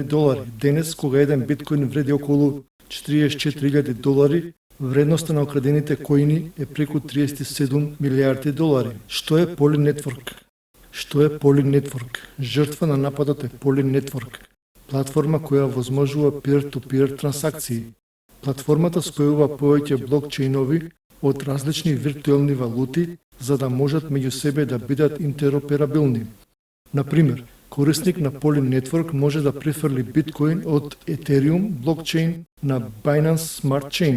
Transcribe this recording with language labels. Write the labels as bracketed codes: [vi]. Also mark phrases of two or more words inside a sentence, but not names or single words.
[mk] Денес, кога еден биткоин вреди околу $44.000, вредноста на украдените коини е преку $37 милиарди. Што е Poly Network? Што е Poly Network? Жртва на нападот е Poly Network, платформа која возможува peer-to-peer трансакции. Платформата спојува повеќе блокчейнови од различни виртуелни валути, за да можат меѓу себе да бидат интероперабилни. Например, корисник на Poly Network може да префрли биткоин од Ethereum блокчейн на Binance Smart Chain.